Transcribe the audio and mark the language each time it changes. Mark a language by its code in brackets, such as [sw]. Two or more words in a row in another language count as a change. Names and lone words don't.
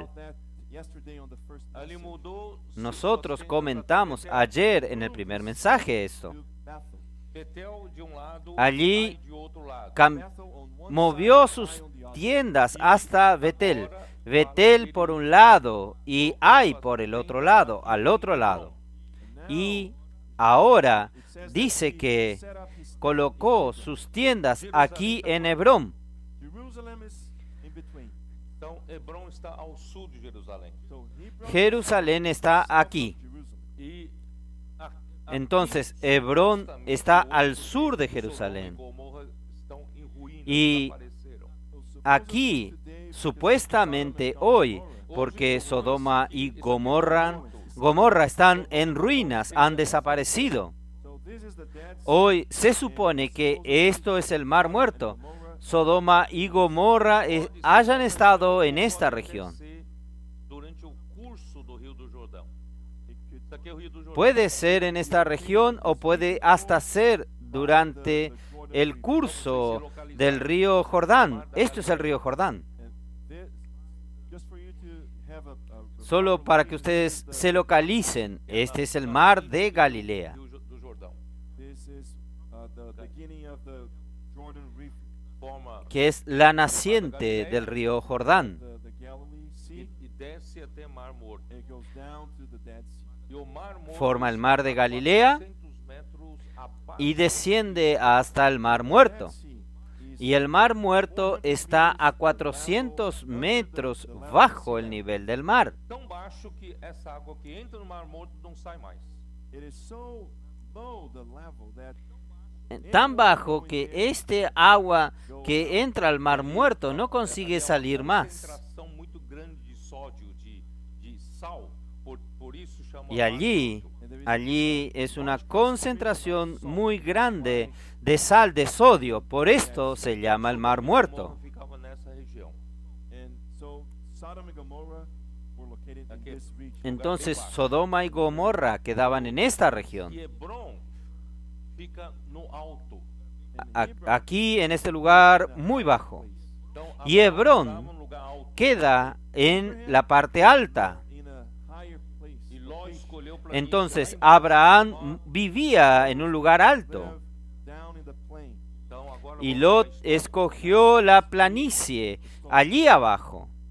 [en] About that yesterday on the first [pt] ali [en] message. [pt] mudou. [es] Nosotros comentamos ayer en el primer mensaje esto. [en] To Bethel. [pt] Betel de um lado, [es] Allí [pt] Ai de outro lado. [en] Cam- Bethel on one [es] movió [en] side, [es] sus [en] Ai on the other. [es] tiendas hasta Betel. Betel por un lado y Ai por el otro lado, al otro lado. [en] And now [es] Y ahora [en] it says that [es] dice [en] he [es] que [en] set up his tent [es] colocó [en] in Hebron. [es] sus tiendas aquí en Hebrón. [en] Jerusalem is in between. [pt] Então, Hebron está ao sul de Jerusalém. [en] So Hebron [es] Jerusalén está aquí. [en] Jerusalem. [pt] E a- [es] Entonces, [pt] aqui, [es] Hebrón justamente está [pt] hoje, [es] al sur de [pt] Sodoma e [es] Jerusalén. [pt] Gomorra estão em ruínas, [es] Y [pt] desapareceram. [en] So [es] Aquí, [en] supposedly today, [es] supuestamente [en] because Sodom and [es] hoy, [en] Gomorrah, [es] porque Sodoma y Gomorra están en ruinas, han desaparecido. [en] so this is the Dead Sea. [es] Hoy se supone que esto es el Mar Muerto. Sodoma y Gomorra hayan estado en esta región. [pt] Durante o curso do Rio do Jordão. Isso aqui é o Rio do Jordão. [es] Puede ser en esta región o puede hasta ser durante el curso del río Jordán. Esto es el río Jordán. Solo para que ustedes se localicen, este es el mar de Galilea, [pt] Do Jordão. [en] This is the beginning of the Jordan River, [pt] Forma [es] que es la naciente del río Jordán. [en] the Galilee Sea. [pt] e desce até Mar Morto. [en] It goes down to the Dead Sea. [pt] E o Mar Morto [es] Forma el [pt] está [es] mar de [pt] a [es] Galilea [pt] 400 metros abaixo. [es] y desciende hasta el Mar Muerto. [en] Dead Sea is [es] Y el Mar Muerto está a 400 metros bajo el nivel del mar. [pt] Tão baixo que essa água que entra no Mar Morto não sai mais. [en] it is so low the level that [es] Tan bajo que este agua que entra al Mar Muerto no consigue salir más. [pt] Concentração muito grande de sódio, de sal, por isso chama [es] Y [pt] Mar [es] allí, [pt] Morto. [es] allí es una concentración muy grande de sal de sodio. Por esto se llama el Mar Muerto. [pt] Gomorra ficava nessa região. [en] and so Sodom and Gomorrah were located in [es] Aquí. [en] this region. [es] Entonces Sodoma y Gomorra quedaban en esta región. [pt] E Hebron fica no alto. [en] And [pt] A- [en] Hebron [es] Aquí en este lugar muy bajo. [pt] Então, E Hebron estava num lugar alto. [es] Queda en la parte alta. [en] in a higher place. [pt] E Ló escolheu planície [es] Entonces [pt] lá embaixo. [es] Abraham vivía en un lugar alto. [en] Live down in the plain. [pt] Então, agora [es] Y [pt] vamos [es] Lot [pt] à história. [es] escogió la planicie allí abajo.